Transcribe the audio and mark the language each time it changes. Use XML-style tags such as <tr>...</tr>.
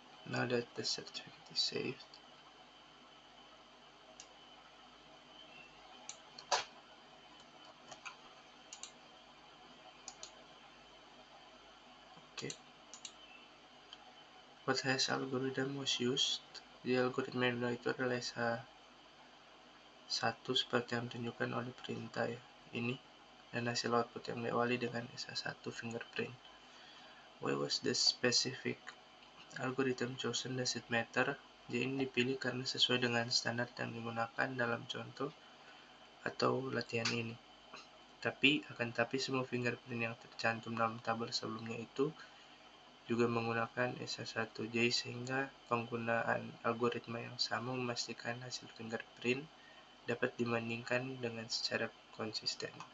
<en>Now that the certificate is saved, okay. What hash algorithm was used?</en> <id>Di algoritma yang itu adalah SH1 seperti yang ditunjukkan oleh perintah ya, ini, dan hasil output yang diawali dengan SH1 fingerprint.</id> <en>Why was the specific algorithm chosen? Does it matter?</en> <id>Jadi ini dipilih karena sesuai dengan standar yang digunakan dalam contoh atau latihan ini. Tapi semua fingerprint yang tercantum dalam tabel sebelumnya itu juga menggunakan SH1, jadi sehingga penggunaan algoritma yang sama memastikan hasil fingerprint dapat dibandingkan dengan secara konsisten.</id>